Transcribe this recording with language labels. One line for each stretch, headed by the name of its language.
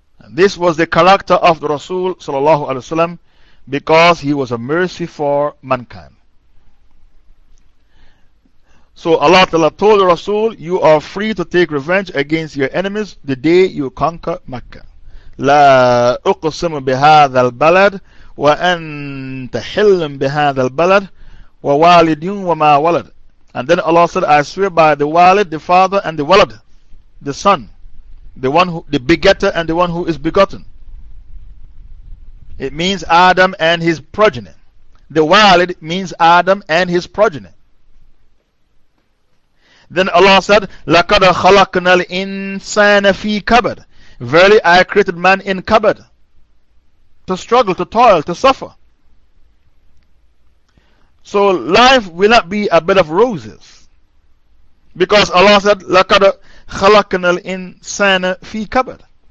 English: This was the character of the Rasul sallallahu alaihi wasallam, because he was a mercy for mankind. So Allah Ta'ala told the Rasul, you are free to take revenge against your enemies the day you conquer Mecca.
Arabic: لا أقسم بهذا البلد وأنت حل بهذا البلد ووالد وما ولد.
English: And then Allah said, I swear by the walid, the father, and the walad, the son, the one who, the begetter, and the one who is begotten. It means Adam and his progeny. The walid means Adam and his progeny. Then Allah said,
Arabic: لقد خلقنا الإنسان في كبد.
English: Verily, I created man in kabad, to struggle, to toil, to suffer. So life will not be a bed of roses, because Allah said,
Arabic: لقد خلقنا الإنسان في كبد.